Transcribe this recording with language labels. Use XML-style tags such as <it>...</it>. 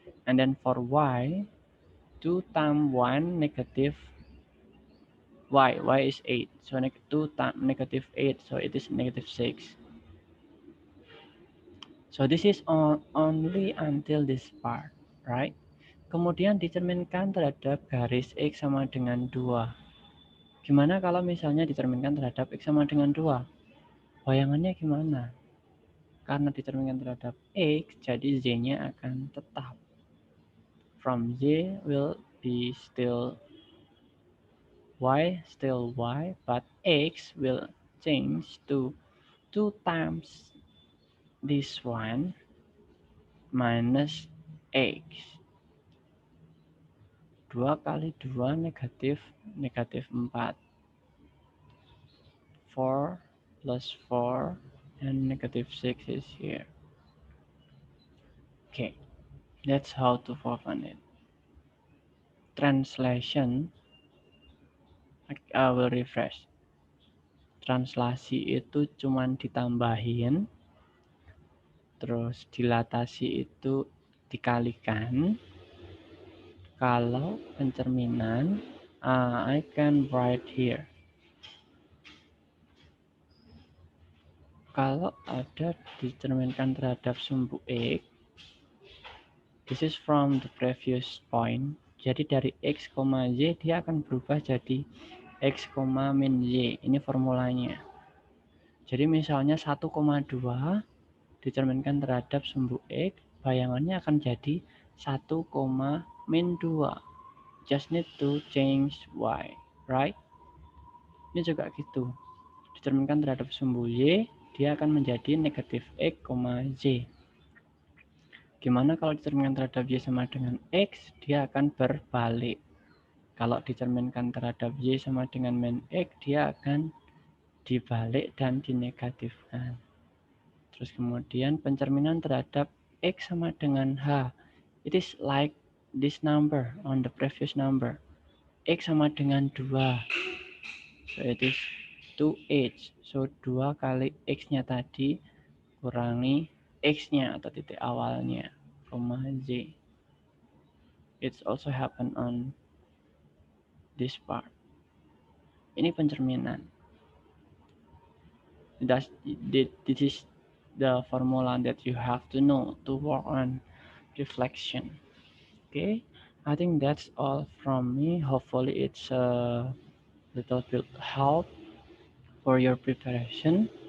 <en>And then for Y, 2 times 1 negative y is 8, so 2 times negative 8, so it is negative 6. So this is only until this part, right?</en> <id>Kemudian dicerminkan terhadap garis X sama dengan 2. Gimana kalau misalnya dicerminkan terhadap X sama dengan 2? Bayangannya gimana? Karena dicerminkan terhadap X, jadi Z-nya akan tetap.</id> <en>From Z will be still Y, but X will change to 2 times this one minus X.</en> <id>2 kali 2 negatif 4.</id> <en>4 plus 4 and negative 6 is here. Okay, that's how to open it. Translation, I will refresh.</en> <id>Translasi itu cuman ditambahin, terus dilatasi itu dikalikan. Kalau pencerminan,</id> <en>I can write here.</en> <id>Kalau ada dicerminkan terhadap sumbu X,</id> <en>this is from the previous point.</en> <id>Jadi dari X, Y dia akan berubah jadi X, min Y. Ini formulanya. Jadi misalnya 1,2 dicerminkan terhadap sumbu X, bayangannya akan jadi 1, min 2.</id> <en>Just need to change Y, right?</en> <id>Ini juga gitu. Dicerminkan terhadap sumbu Y, dia akan menjadi negatif X, Z. Gimana kalau dicerminkan terhadap Y sama dengan X, dia akan berbalik. Kalau dicerminkan terhadap Y sama dengan min X, dia akan dibalik dan dinegatifkan. Terus kemudian pencerminan terhadap X sama dengan H.</id> <en>It is like this number on the previous number.</en> <id>X sama dengan 2.</id> <en>So it is 2H.</en> <id>So 2 kali X-nya tadi kurangi X-nya atau titik awalnya, Z.</id> <en>It's also happen on this part.</en> <id>Ini pencerminan.</id> <en>This is the formula that you have to know to work on reflection. Okay, I think that's all from me. Hopefully it's a little bit help for your preparation.</en>